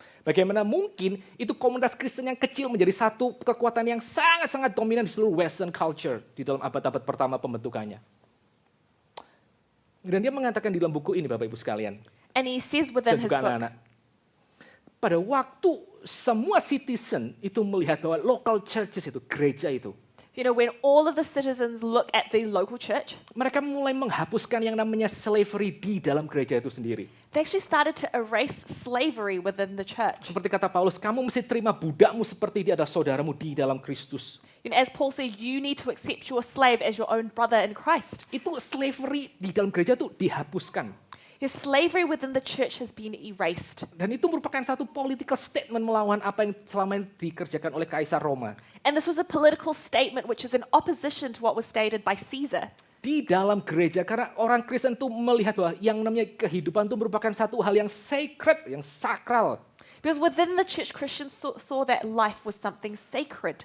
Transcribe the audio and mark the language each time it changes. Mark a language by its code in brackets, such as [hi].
[id] Bagaimana mungkin itu komunitas Kristen yang kecil menjadi satu kekuatan yang sangat-sangat dominan di seluruh Western culture di dalam abad-abad pertama pembentukannya. Dan dia mengatakan di dalam buku ini, Bapak Ibu sekalian, [en] And he says [id] dan [en] within his [id] juga [en] book, [id] anak-anak, pada waktu semua citizen itu melihat bahwa [en] local churches [id] itu, gereja itu, [en] when all of the citizens look at the local church, [id] mereka mulai menghapuskan yang namanya slavery di dalam gereja itu sendiri. [en] they actually started to erase slavery within the church. [id] Seperti kata Paulus, kamu mesti terima budakmu seperti dia adalah saudaramu di dalam Kristus. [en] As Paul said, you need to accept your slave as your own brother in Christ. [id] Itu slavery di dalam gereja itu dihapuskan. [en] Your slavery within the church has been erased. [id] Dan itu merupakan satu [en] political statement [id] melawan apa yang selama ini dikerjakan oleh Kaisar Roma. [en] And this was a political statement which is in opposition to what was stated by Caesar. [id] Di dalam gereja, karena orang Kristen itu melihat bahwa yang namanya kehidupan itu merupakan satu hal yang sacred, yang sakral. [en] Because within the church, Christians saw that life was something sacred.